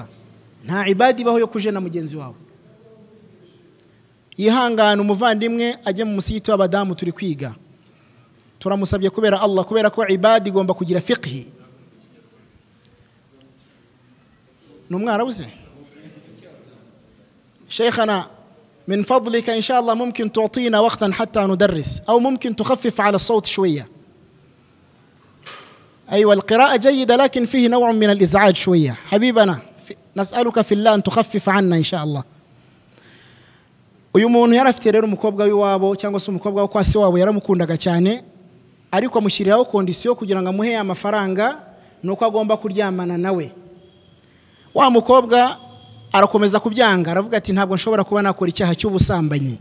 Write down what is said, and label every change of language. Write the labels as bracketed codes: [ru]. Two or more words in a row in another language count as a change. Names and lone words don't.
[rw] Nta ibada ibaho yo kujena mugenzi wawe. Yihangane umuvandimwe ajye mu musigiti w'abadamu turi kwiga. turamusabye kubera Allah, kubera ko ibadi igomba kugira fiqhi. Numwarabu se [ar] شيخنا من فضلك إن شاء الله ممكن تعطينا وقتا حتى ندرس أو ممكن تخفف على الصوت شوية. أيوة القراءة جيدة لكن فيه نوع من الإزعاج شوية. حبيبنا نسألك في الله أن تخفف عنا إن شاء الله. [rw] uyu muntu yarafite rero umukobwa w'iwabo cyangwa se umukobwa wo kwasi wabo yaramukundaga cyane, ariko amushyiriraho kondisiyo kugira ngo amuhe amafaranga nuko agomba kuryamana nawe. Wa mukobwa arakomeza kubyanga, aravuga ati ntabwo nshobora kuba nakora icyaha cy'ubusambanyi.